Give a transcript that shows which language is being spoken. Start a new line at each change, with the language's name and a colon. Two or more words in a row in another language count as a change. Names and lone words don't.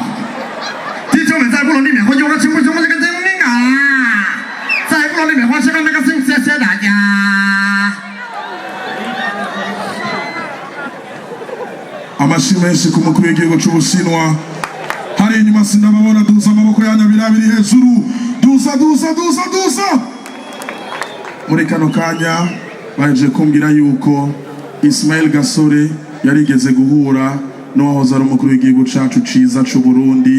Chinese: 弟兄们，在部落里面会有个什么这个证明啊？在部落里面会是个那个谢谢大家。
Rundi: Amashi menshi ku mukuru w'igihugu cy'Ubushinwa. Hari inyuma sindababona, duza amaboko yanyu abiri hejuru. Duza. Muri kano kanya baje kumbwira yuko Ismaël Gasore yarigeze guhura n'uwahoze ari umukuru w'igihugu cyacu ciza cy'u Burundi.